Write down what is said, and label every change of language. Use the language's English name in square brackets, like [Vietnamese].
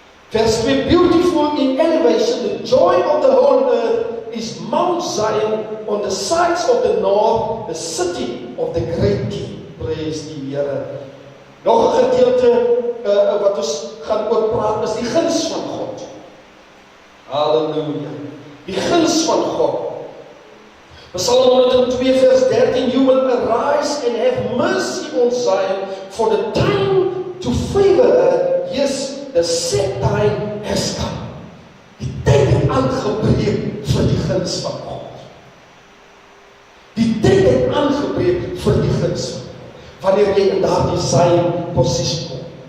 [English] Verse 2, beautiful in elevation, the joy of the whole earth is Mount Zion on the sides of the north, the city of the great King. Praise [Afrikaans] die Here. Nog 'n gedeelte wat ons gaan oor praat is die guns van God. Halleluja. Die guns van God. [English] Psalm 102 vers 13, you will arise and have mercy on Zion, for the time to favor her, yes, the set time has come. [Afrikaans] Die tyd het aangebreek vir die guns van God. Die tyd het aangebreek vir die guns van God, wanneer jy in daardie Zion posisie kom.